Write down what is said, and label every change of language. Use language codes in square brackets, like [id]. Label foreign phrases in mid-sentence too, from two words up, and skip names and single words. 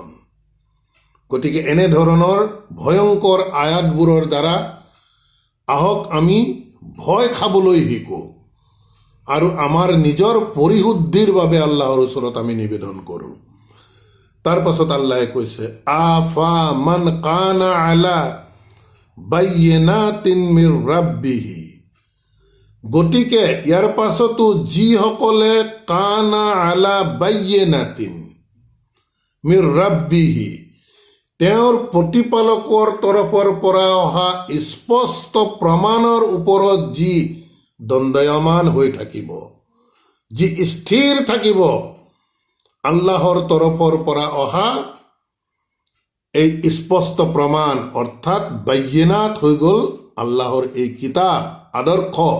[as] গতিকে এনেধৰণৰ ভয়ংকৰ আয়াতবোৰৰ দ্বাৰা আহক আমি ভয় খাবলৈ শিকোঁ, আৰু আমাৰ নিজৰ পৰিশুদ্ধিৰ বাবে আল্লাহৰ ওচৰত আমি নিবেদন কৰোঁ। তাৰ পাছত আল্লাহে কৈছে [ar] أفمن كان على بينة من ربه, [as] গতিকে ইয়াৰ পাছতো যিসকলে [ar] كان على بينة من ربه, [as] তেওঁৰ প্ৰতিপালকৰ তৰফৰ পৰা অহা স্পষ্ট প্ৰমাণৰ ওপৰত যি দণ্ডায়মান হৈ থাকিব, যি স্থিৰ থাকিব, আল্লাহৰ তৰফৰ পৰা অহা এই স্পষ্ট প্ৰমাণ অৰ্থাৎ বাইয়িনাত হৈ গ'ল আল্লাহৰ এই কিতাপ আদৰ্শ,